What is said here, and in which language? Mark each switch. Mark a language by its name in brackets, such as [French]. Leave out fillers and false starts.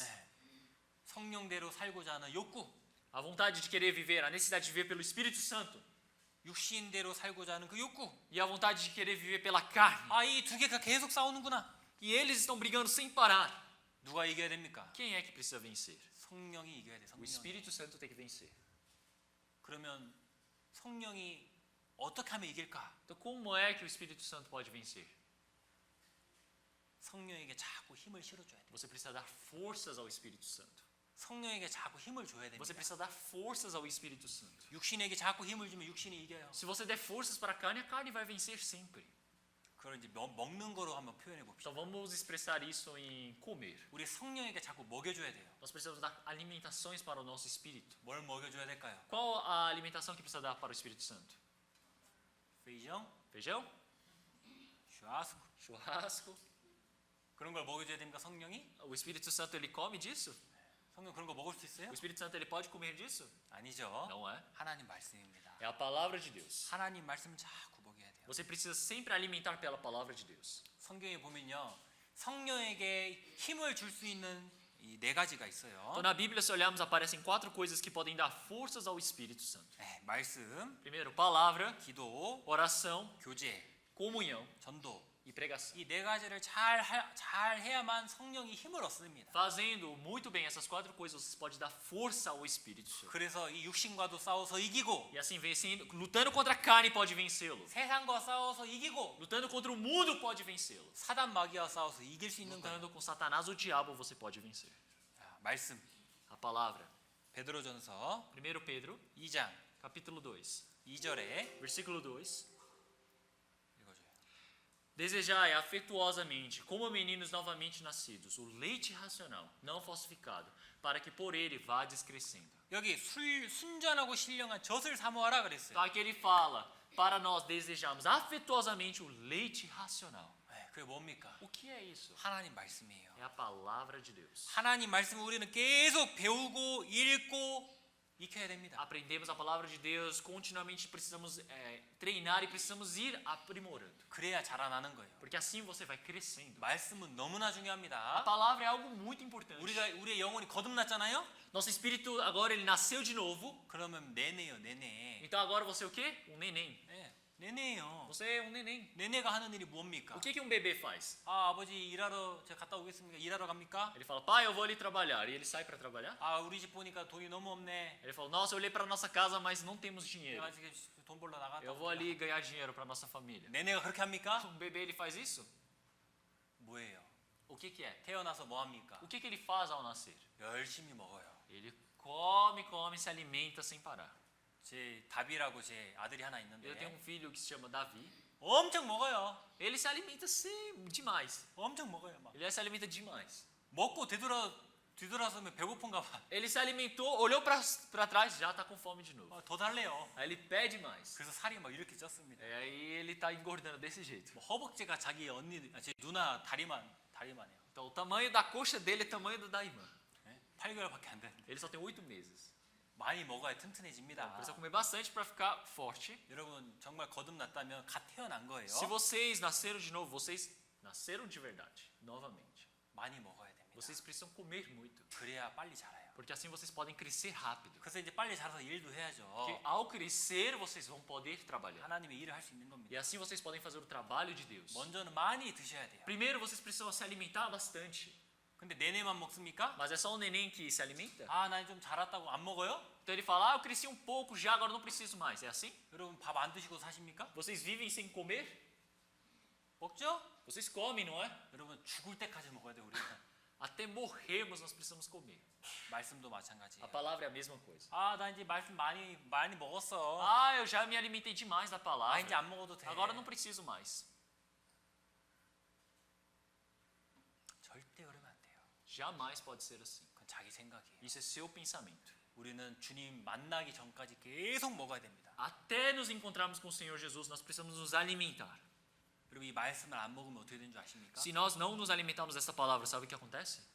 [Korean] 네. 성령대로 살고자 하는 욕구, [Portuguese] A vontade de querer viver, a necessidade de viver pelo Espírito Santo. [Korean] 육신대로 살고자 하는 그 욕구. [Portuguese] E a vontade de querer viver pela carne. [Korean] 아, 이 두 개가 계속 싸우는구나. [Portuguese] E eles estão brigando sem parar. [Korean] 누가 이겨야 됩니까? [Portuguese] Quem é que precisa vencer? [Korean] 성령이 이겨야 돼. [Portuguese] O [Korean] 성령이. [Portuguese] Espírito Santo tem que vencer. [Korean] 그러면 성령이 어떻게 하면 이길까? [Portuguese] Então como é que o Espírito Santo pode vencer? [Korean] 성령에게 자꾸 힘을 실어줘야 돼. [Portuguese] Você precisa dar forças ao Espírito Santo. [Korean] 성령에게 자꾸 힘을 줘야 됩니다. [Portuguese] Você precisa dar forças ao Espírito Santo. [Korean] 육신에게 자꾸 힘을 주면 육신이 이겨요. [Portuguese] Se você der forças para a carne vai vencer sempre. [Korean] 그걸 이제 먹는 거로 한번 표현해 봅시다. [Portuguese] Então vamos expressar isso em comer. [Korean] 우리 성령에게 자꾸 먹여줘야 돼요. [Portuguese] Nós precisamos dar alimentações para o nosso espírito. [Korean] 뭘 먹여줘야 될까요? [Portuguese] Qual a alimentação que precisa dar para o Espírito Santo? feijão, Feijão? churrasco. Churrasco? [Korean] 그런 걸 먹여줘야 됩니까 성령이? [Portuguese] O Espírito Santo ele come disso? [Korean] 성령 그런 거 먹을 수 있어요? [Portuguese] O Espírito Santo ele pode comer disso? [Korean] 아니죠. [Portuguese] Não é. [Korean] 하나님 말씀입니다. [Portuguese] É a palavra de Deus. [Korean] 하나님 말씀 자꾸 먹여야 돼요. [Portuguese] Você precisa sempre alimentar pela palavra de Deus. [Korean] 성경에 보면요, 성령에게 힘을 줄 수 있는 이 네 가지가 있어요. [Portuguese] Então na Bíblia, se olharmos, aparecem 4 coisas que podem dar forças ao Espírito Santo. [Korean] 네, 말씀, [Portuguese] Primeiro, palavra, [Korean] 기도, [Portuguese] oração, [Korean] 교제, [Portuguese] comunhão [Korean] 전도. [Portuguese] e pregação. [Korean] 이 네 가지를 잘 해야만 성령이 힘을 얻습니다. [Portuguese] Fazendo muito bem essas 4 coisas, você pode dar força ao Espírito Santo. [Korean] 그래서 이 육신과도 싸워서 이기고, [Portuguese] E assim, vencendo, lutando contra a carne pode vencê-lo. [Korean] 세상과 싸워서 이기고, [Portuguese] Lutando contra o mundo pode vencê-lo. [Korean] 사단 마귀와 싸워서 이길 수 있는 거예요. [Portuguese] Lutando com Satanás ou o diabo você pode vencer. [Korean] 자, 말씀, [Portuguese] A palavra. [Korean] 베드로전서 [Portuguese] 1 Pedro, [Korean] 2장 [Portuguese] capítulo 2, [Korean] 2절에 [Portuguese] versículo 2. [Korean] 읽어줘요. [Portuguese] Desejai afetuosamente, como meninos novamente nascidos, o leite racional, não falsificado, para que por ele vades crescendo. [Korean] 여기 순전하고 신령한 젖을 사모하라 그랬어요. [Portuguese] Então aqui ele fala, para nós desejarmos afetuosamente o leite racional. [Korean] 네, 그게 뭡니까? [Portuguese] O que é isso? [Korean] 하나님 말씀이에요. [Portuguese] É a palavra de Deus. [Korean] 하나님 말씀을 우리는 계속 배우고 읽고 익혀야 됩니다. [Portuguese] Aprendemos a palavra de Deus, continuamente precisamos treinar e precisamos ir aprimorando. [Korean] 그래야 자라나는 거예요. [Portuguese] Porque assim você vai crescendo. [Korean] 말씀은 너무나 [Portuguese] A [Korean] 중요합니다. [Portuguese] palavra é algo muito importante. [Korean] 우리의 영혼이 거듭났잖아요. [Portuguese] Nosso espírito agora ele nasceu de novo. [Korean] 그러면 내내요, 내내. [Portuguese] Então agora você é o quê? Um neném. [Korean] 네, 내내요. [Portuguese] Você é um neném. [Korean] 내내가 하는 일이 뭡니까? [Portuguese] O que um bebê faz? [Korean] 아, 아버지 일하러 제가 갔다 오겠습니까? 일하러 갑니까? [Portuguese] Ele fala, pai, eu vou ali trabalhar. E ele sai para trabalhar. [Korean] 아, 우리 집 보니까 돈이 너무 없네. [Portuguese] Ele fala, nossa, eu olhei para nossa casa, mas não temos dinheiro. [Korean] 내가 지금 돈 벌러 나갔다. [Portuguese] Eu vou ali ganhar dinheiro para nossa família. [Korean] 내내가 그렇게 합니까? [Portuguese] Um bebê ele faz isso? [Korean] 뭐예요? [Portuguese] O que é? [Korean] 태어나서 뭐 합니까? [Portuguese] O que ele faz ao nascer? [Korean] 열심히 먹어요. [Portuguese] Ele come, se alimenta sem parar. [Korean] 제 다비라고 제 아들이 하나 있는데 [Portuguese] Eu tenho um filho que se chama Davi. [Korean] 엄청 먹어요. [Portuguese] Ele se alimenta demais. [Korean] 엄청 먹어요. 막 [Portuguese] Ele se alimenta demais. [Korean] 먹고 뒤돌아서면 배고픈가 봐. [Portuguese] Ele se alimentou, olhou para trás, já está com fome de novo. [Korean] 더 달래요. [Portuguese] Aí ele pede mais. [Korean] 그래서 살이 막 이렇게 쪘습니다. [Portuguese] E aí ele está engordando desse jeito. [Korean] 뭐 허벅지가 자기 제 누나 다리만해요. [Portuguese] Então o tamanho da coxa dele é o tamanho do da irmã. [Korean] 네? 8개월밖에 안 되는데 [Portuguese] Ele só tem 8 meses. [Korean] 많이 먹어야 튼튼해집니다. [Portuguese] Precisa comer bastante para ficar forte. [Korean] 여러분 정말 거듭났다면 갓 태어난 거예요. [Portuguese] Se vocês nasceram de novo, vocês nasceram de verdade, novamente. [Korean] 많이 먹어야 됩니다. [Portuguese] Vocês precisam comer muito, [Korean] 그래야 빨리 자라요. [Portuguese] porque assim vocês podem crescer rápido. [Korean] 그래서 이제 빨리 자라서 일도 해야죠. [Portuguese] Porque ao crescer, vocês vão poder trabalhar. [Korean] 하나님의 일을 할 수 있는 겁니다. [Portuguese] E assim vocês podem fazer o trabalho de Deus. [Korean] 먼저는 많이 드셔야 돼요. [Portuguese] Primeiro, vocês precisam se alimentar bastante. [Korean] 근데 내내만 먹습니까? [Portuguese] Mas é só o neném que se alimenta? [Korean] 아, 나 좀 자랐다고 안 먹어요? [Portuguese] Então ele fala, eu cresci um pouco já, agora não preciso mais. É assim? [Korean] 여러분 밥 안 드시고 사십니까? [Portuguese] Vocês vivem sem comer? [Korean] 먹죠? [Portuguese] Vocês comem, não é? [Korean] 여러분 죽을 때까지 먹어야 돼요, 우리는. [Portuguese] Até morrermos nós precisamos comer. [Korean] 말씀도 마찬가지예요. [Portuguese] A palavra é a mesma coisa. [Korean] 아, 나 이제 말씀 많이 먹었어. [Portuguese] Ah, eu já me alimentei demais da 아, palavra. [Korean] 이제 안 먹어도 돼. [Portuguese] Agora não preciso mais. [Korean] 절대 그러면 안 돼요. [Portuguese] Jamais pode ser assim. [Korean] 그건 자기 생각이에요. [Portuguese] Isso é seu pensamento. [Korean] 우리는 주님 만나기 전까지 계속 먹어야 됩니다. [Portuguese] Até nos encontrarmos com o Senhor Jesus, nós precisamos nos alimentar. [Korean] 여러분 이 말씀을 안 먹으면 어떻게 되는 줄 아십니까? [Portuguese] Se nós não nos alimentarmos dessa palavra, sabe o que acontece?